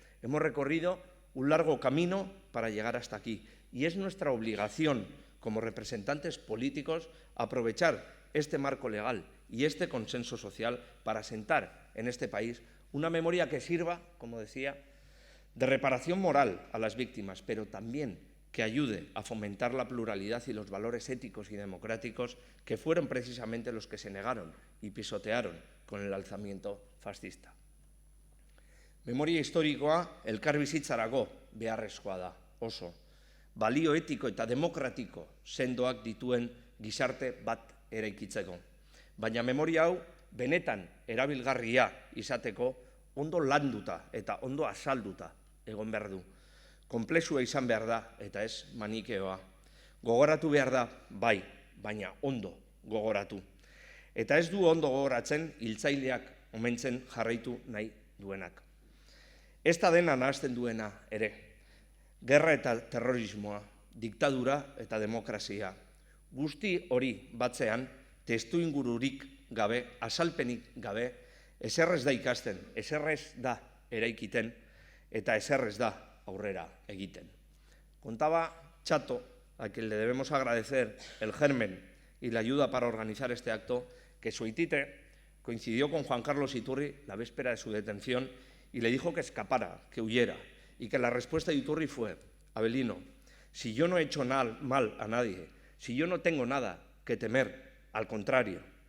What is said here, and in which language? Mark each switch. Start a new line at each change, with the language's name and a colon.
Spanish: Hemos recorrido un largo camino para llegar hasta aquí y es nuestra obligación como representantes políticos aprovechar este marco legal y este consenso social para sentar en este país una memoria que sirva, como decía, de reparación moral a las víctimas, pero también que ayude a fomentar la pluralidad y los valores éticos y democráticos que fueron precisamente los que se negaron y pisotearon con el alzamiento fascista.
Basque: Memoria historikoa elkar bizitzarako beharrezkoa da, oso. Balio etiko eta demokratiko sendoak dituen gizarte bat eraikitzeko. Baina memoria hau benetan erabilgarria izateko ondo landuta eta ondo azalduta egon behar du. Konplexua izan behar da eta ez manikeoa. Gogoratu behar da, bai, baina ondo gogoratu. Eta ez du ondo gogoratzen hiltzaileak omentzen jarraitu nahi duenak. Ez da dena nahazten duena ere. Gerra eta terrorismoa, diktadura eta demokrazia. Guzti hori batzean, testuingururik gabe, azalpenik gabe, eserrez da ikasten, eserrez da eraikiten eta eserrez da aurrera egiten.
Spanish: Contaba Chato, a quien le debemos agradecer el germen y la ayuda para organizar este acto, que su aitite coincidió con Juan Carlos Iturri la víspera de su detención y le dijo que escapara, que huyera, y que la respuesta de Iturri fue: Abelino, si yo no he hecho mal a nadie, si yo no tengo nada que temer, al contrario.